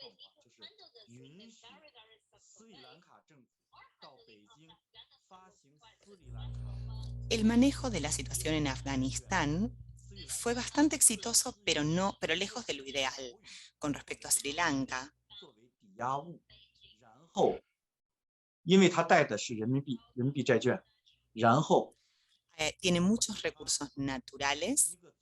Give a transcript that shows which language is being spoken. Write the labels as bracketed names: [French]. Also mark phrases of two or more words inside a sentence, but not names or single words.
[Spanish] El manejo de la situación en Afganistán fue bastante exitoso, pero lejos de lo ideal. Con respecto a Sri Lanka, [Chinese] 因为它贷的是人民币债券，然后 [Spanish] tiene muchos recursos naturales.